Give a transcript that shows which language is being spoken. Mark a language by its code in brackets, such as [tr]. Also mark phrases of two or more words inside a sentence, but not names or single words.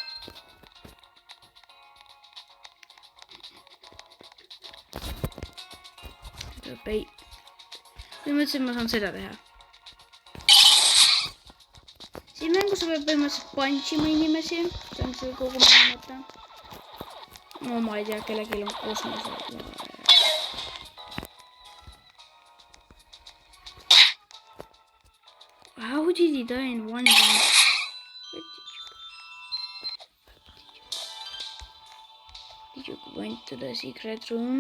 [et] Põhimõtteliselt ma saan seda teha. Siin mängus võib põhimõtteliselt punch'ima inimesi. See on see kogu mängu mõte. No ma ei tea, kellelgi on kosmose. [en] How did he die in one game? Did you went to the secret room?